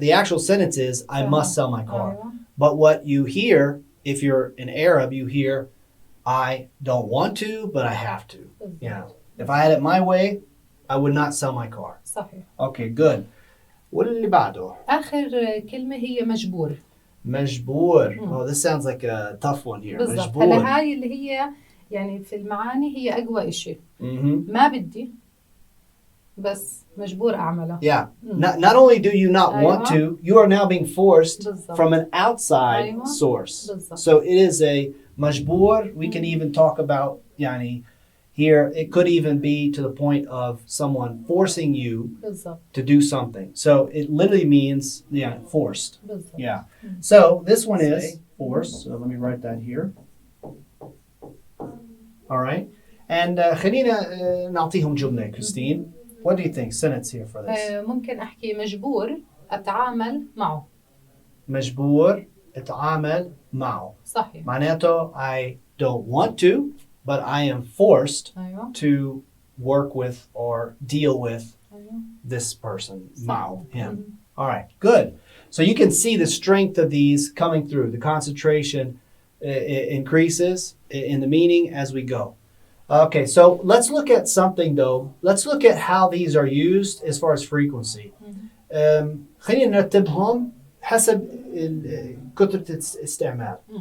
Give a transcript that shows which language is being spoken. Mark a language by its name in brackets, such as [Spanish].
[English] The actual sentence is, I must sell my car. But what you hear, if you're an Arab, you hear, I don't want to, but I have to. Yeah. If I had it my way, I would not sell my car. [Arabic] صحيح. [English] Okay, good. [Arabic] واللي بعده؟ آخر كلمة هي مجبور. مجبور. [English] Oh, this sounds like a tough one here. [Arabic] بالضبط. مجبور. هلا هاي اللي هي يعني في المعاني هي أقوى إشي. ما بدي بس مجبور أعملها. [English] Yeah. Not only do you not want to, you are now being forced [Arabic] بالضبط. [English] from an outside source. [Arabic] بالضبط. [English] So it is a مجبور. We can even talk about يعني here it could even be to the point of someone forcing you [Arabic] بالضبط. [English] to do something. So it literally means forced. [Arabic] بالضبط. [English] Yeah. So this one is forced. So let me write that here. All right. And [Arabic] خلينا نعطيهم جملة, Christine. [English] What do you think? Sentence here for this. [Arabic] ممكن أحكي مجبور أتعامل معه. مجبور أتعامل معه. صحيح. معناته [English] I don't want to, but I am forced [Arabic] أيوة. [English] to work with or deal with [Arabic] أيوة. [English] this person, [Arabic] صحيح. معه, [English] him. All right, good. So you can see the strength of these coming through. The concentration increases in the meaning as we go. Okay, so let's look at something though. Let's look at how these are used as far as frequency. [Arabic] خلينا نرتبهم حسب كثرة الاستعمال.